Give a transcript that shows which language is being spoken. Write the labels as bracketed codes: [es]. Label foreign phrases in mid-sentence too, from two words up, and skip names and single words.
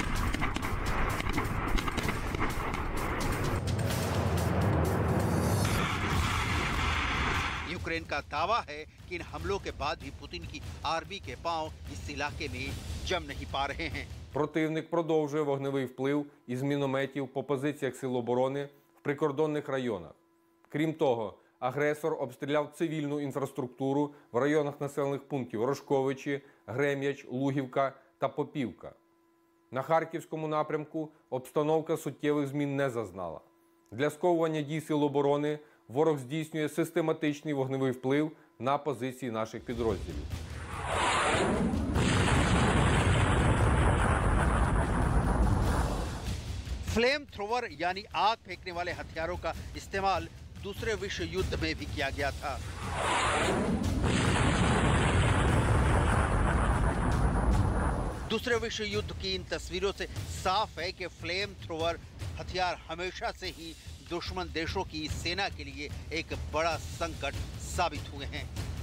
[hi] यूक्रेन का दावा है कि इन हमलों के बाद भी पुतिन की आर्मी के पांव इस इलाके में जम नहीं पा रहे हैं। [uk] Противник продовжує вогневий вплив із мінометів по позиціях сил оборони в прикордонних районах. Крім того, агресор обстріляв цивільну інфраструктуру в районах населених пунктів Рожковичі, Грем'яч, Лугівка та Попівка. На Харківському напрямку обстановка суттєвих змін не зазнала. Для сковування дій сил оборони ворог здійснює систематичний вогневий вплив на позиції наших підрозділів. [en] flame thrower [hi] यानी आग फेंकने वाले हथियारों का इस्तेमाल दूसरे विश्व युद्ध में भी किया गया था। दूसरे विश्व युद्ध की इन तस्वीरों से साफ है कि [en] flame thrower [hi] हथियार हमेशा से ही दुश्मन देशों की सेना के लिए एक बड़ा संकट साबित हुए हैं।